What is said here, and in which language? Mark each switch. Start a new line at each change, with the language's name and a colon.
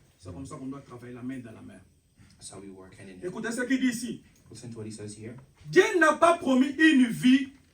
French: C'est comme ça qu'on doit travailler la main dans la main.
English: That's how we work hand in hand.
French: Écoutez ce qu'il dit ici.
English: Listen to what he says here.
French: Dieu n'a pas promis une vie